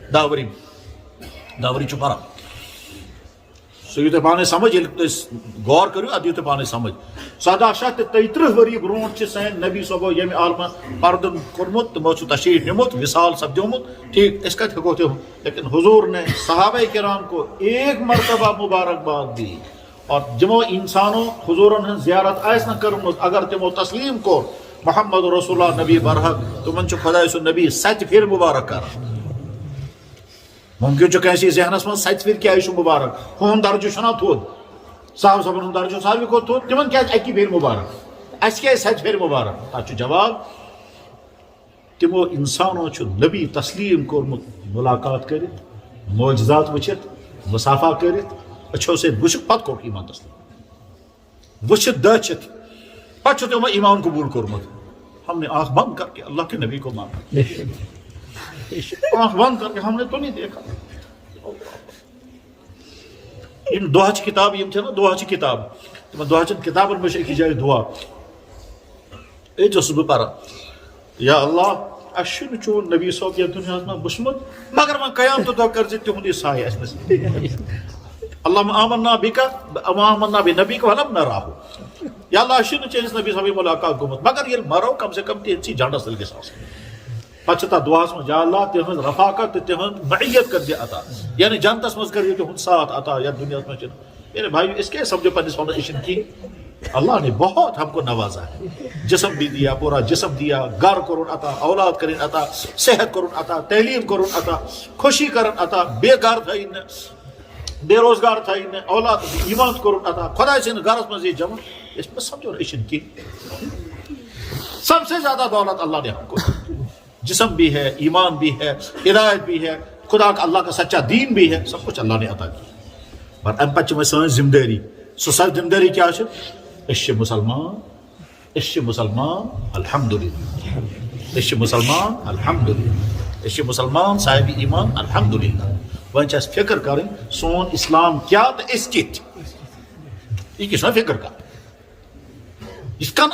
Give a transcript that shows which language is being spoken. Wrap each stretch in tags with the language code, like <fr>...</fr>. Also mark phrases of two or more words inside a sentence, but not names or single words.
<ks>داوری چھُ پران سُہ یِیہِ تۄہہِ پانے سمجھ ییٚلہِ أسۍ غور کٔرِو اَدٕ یِیہِ تۄہہِ پانے سمجھ 1730 ؤری برونٛٹھ چھِ سٲنۍ نبی صٲبو ییٚمہِ عالمہٕ پردٕ کوٚرمُت تِمو چھُ تشریٖف نِمُت وِصال سپدیومُت ٹھیٖک أسۍ کتہِ ہٮ۪کو تِم</ks> <ur>لیکن حضور نے صحابہ کرام کو ایک مرتبہ مبارکباد دی اور</ur> <ks>جمو انسانوں حضورن ہٕنٛز زیارت آسہِ نہٕ کٔرمٕژ اگر تِمو تسلیٖم کوٚر</ks> <ar>محمد رسول اللہ</ar> <ks>نبی برحق تِمن چھُ خۄداے سُنٛد نبی 7 پھِرِ مُبارک کران ممکن چھُ کٲنٛسہِ ذہنس منٛز 7 پھِرِ کیازِ چھُ مُبارک ہُہُنٛد درجہٕ چھُنہ تھوٚد صاحب صٲبن ہُنٛد درجہٕ ساروی کھۄتہٕ تھوٚد تِمن کیازِ 1 پھِرِ مُبارک اَسہِ کیازِ 7 پھِرِ مُبارک تتھ چھُ جواب تِمو انسانو چھُ نبی تسلیٖم کوٚرمُت مُلاقات کٔرِتھ معجزات وٕچھِتھ مُصافہ کٔرِتھ أچھو سۭتۍ وٕچھِتھ پتہٕ کوٚرُکھ ایٖمان تسلیٖم وٕچھِتھ دٔچھِتھ پتہٕ چھُ تِمو ایٖمان قبوٗل کوٚرمُت</ks> <ur>ہم نے آنکھ بند کر کے اللہ کے نبی کو مانا آنکھ بند کر کے ہم نے تو نہیں دیکھا</ur> <ks>یم دعاچہِ کتاب یم چھِ نا دعاچہِ کتاب تِمن دعاچٮ۪ن کتابن منٛز چھِ أکِس جایہِ دعا أتۍ اوسُس بہٕ پران یا اللہ اَسہِ چھُنہٕ چون نبی صٲب یتھ دُنیاہس منٛز وٕچھمُت مگر وۄنۍ قیامتہٕ دۄہ کٔرۍ زِ تِہُنٛد یہِ سایہِ اَسہِ نصیٖب</ks> <ar>اللہُمہ آمنا بِکَ آمنا بِنبیِکَ وَلَم نَراہُ یا</ar> <ks>اللہ اَسہِ چھُنہٕ چٲنِس نبی صٲبٕنۍ مُلاقات گوٚمُت مگر ییٚلہِ مرو کم سے کم تِہنٛدسٕے جنڈس تل گژھِ آسُن پتہٕ چھِ تتھ دعاہس منٛز یا اللہ تِہنٛز رفاقت تہٕ تِہنٛز معیت کر دِ عطا یعنی جنتس منٛز کٔرِو تِہُنٛد ساتھ عطا یتھ دُنیاہس منٛز چھِنہٕ</ks> <ur>میرے بھائی</ur> <ks>أسۍ کیٛازِ سمجھو پننِس پانس أسۍ چھِنہٕ کِہیٖنۍ</ks> <ur>اللہ نے بہت ہم کو نوازا ہے جسم بھی دیا پورا جسم دیا</ur> <ks>گھر کرن عطا اولاد کرن عطا صحت کرن عطا تعلیم کرن عطا خوشی کرن عطا بے گھر تھٲیِن نہٕ بے روزگار تھٲیِن نہٕ اولاد ایمان کرن عطا خۄداے سٕنٛدِس گھرس منٛز یہِ جمع أسۍ مہ سمجھو أسۍ چھِنہٕ</ks> <ur>کِہیٖنۍ سب سے زیادہ دولت اللہ نے ہم کو جسم بھی ہے ایمان بھی ہے ہدایت بھی ہے خدا کا اللہ کا سچا دین بھی ہے سب کچھ اللہ نے عطا کیا پر</ur> <ks>امہِ پتہٕ چھِ وۄنۍ سٲنۍ ذمہٕ دٲری سۄ ذمہٕ دٲری کیٛاہ چھِ أسۍ چھِ مُسلمان الحمدُاللہ أسۍ چھِ مُسلمان الحمدُاللہ أسۍ چھِ مُسلمان صاحبِ ایمان الحمدُاللہ وۄنۍ چھِ اَسہِ فِکر کَرٕنۍ سون اسلام کیٛاہ تہٕ أسۍ کِتھ یہِ کہِ چھُنہ فِکر کَرٕنۍ یِتھ کٔنۍ</ks>